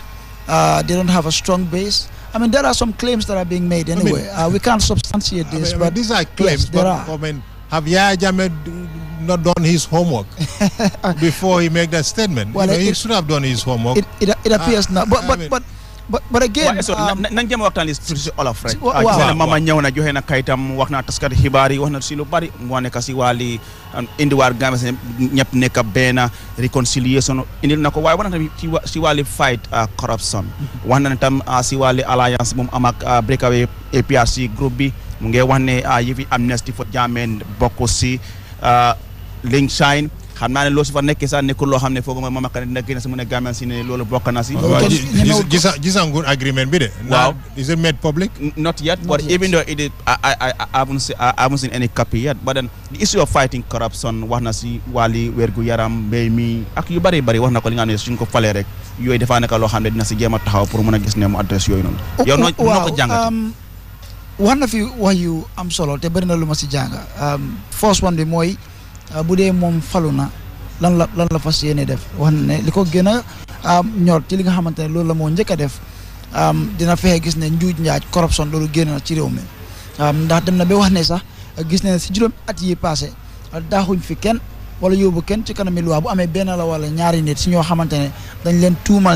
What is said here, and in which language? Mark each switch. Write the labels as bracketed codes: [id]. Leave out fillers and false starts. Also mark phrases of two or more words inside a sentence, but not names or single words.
[en] They don't have a strong base. There are some claims that are being made anyway. We can't substantiate this, but these are claims. Yes, there are. Have Yahya Jammeh not done his homework before he make that statement? Well, he should have done his homework. It appears not. But again, [wo] nañ jëm waxtaan li ci olof rek. Mama ñëw na joxe na kayitam wax na taskat xibaar yi wax na si lu bari mu nekk si wàlli indiwaar Gambia si ñëpp nekk benn réconciliation indil na ko waaye wax na tamit si wàlli [en] fight corruption [wo] wax na tam si wàlli alliance moom am ak breakaway APRC groupe bi mu ngi wax ne yëfi [en] amnesty for [wo] Jammeh bokk si link shine xam naa ne loolu su fa nekkee sax nekkul loo xam ne foog nga Mama Kandeh dina génn si mu ne Gambian si ne loolu bokk na si. Gisangu agreement bi de. [en] Wow. Is it made public? Not yet, but even though it is, I haven't seen any copy yet. But then the issue of fighting corruption [wo] wax na si wàlli wérgu yaram mbéy mi ak yu bari wax na ko li nga xam ne suñ ko falee rek yooyu dafa nekk loo xam ne dina si jéem a taxaw pour mën a gis ne mu adresse yooyu noonu. yow noo ko jàngate. wax na fi wax yu am solo te bëri na lu ma si jàng [en] first one [wo] bi mooy. bu dee moom falu na lan la fas yéene def wax na ne li ko gën a ñor ci li nga xamante ne loolu la moo njëkk a def dina fexe gis ne njuuj njaaj corruption loolu génn na ci réew mi ndax dem na ba wax ne sax gis ne si juróom at yi passé daaxuñ fi kenn wala yóbbu kenn ci kanami loi bu amee benn la wala ñaari nit si ñoo xamante ne dañ leen tuumal